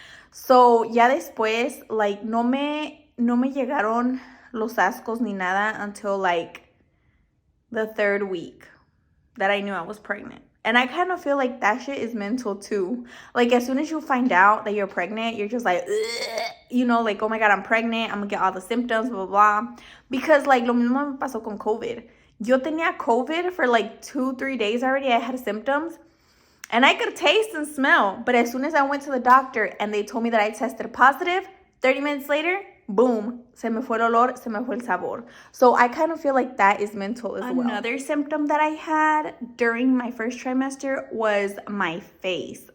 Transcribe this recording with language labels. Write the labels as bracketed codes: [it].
[en] So, [es] ya después, [en] like, [es] no me llegaron los ascos ni nada [en] until, like, the third week that I knew I was pregnant. And I kind of feel like that shit is mental, too. Like, as soon as you find out that you're pregnant, you're just like, ugh, you know, like, oh, my God, I'm pregnant. I'm going to get all the symptoms, blah, blah, blah. Because, like, [es] lo mismo me pasó con COVID. Yo tenía COVID [en] for, like, 2-3 days already. I had symptoms. And I could taste and smell. But as soon as I went to the doctor and they told me that I tested positive, 30 minutes later, boom, [es] se me fue el olor, se me fue el sabor. [en] So I kind of feel like that is mental as well. Another symptom that I had during my first trimester was my face.